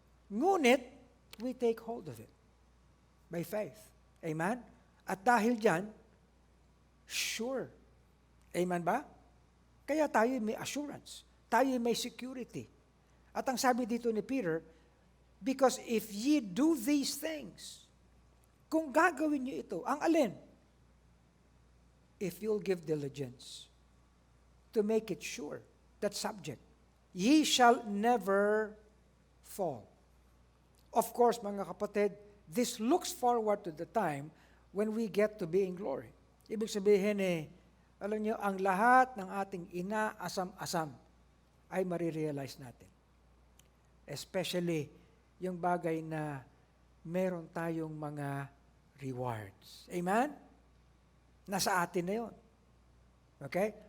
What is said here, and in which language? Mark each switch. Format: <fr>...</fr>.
<en>Ngunit, we take hold of it by faith. Amen?</en> <tl>At dahil dyan, sure. Amen ba? Kaya tayo may assurance. Tayo may security. At ang sabi dito ni Peter,</tl> <en>because if ye do these things,</en> <tl>kung gagawin nyo ito, ang alin?</tl> <en>If you'll give diligence to make it sure, that subject, ye shall never fall. Of course,</en> <tl>mga kapatid,</tl> <en>this looks forward to the time when we get to be in glory.</en> <tl>Ibig sabihin alam nyo, ang lahat ng ating inaasam-asam ay marirealize natin. Especially yung bagay na meron tayong mga rewards. Amen? Nasa atin na yun. Okay?</tl>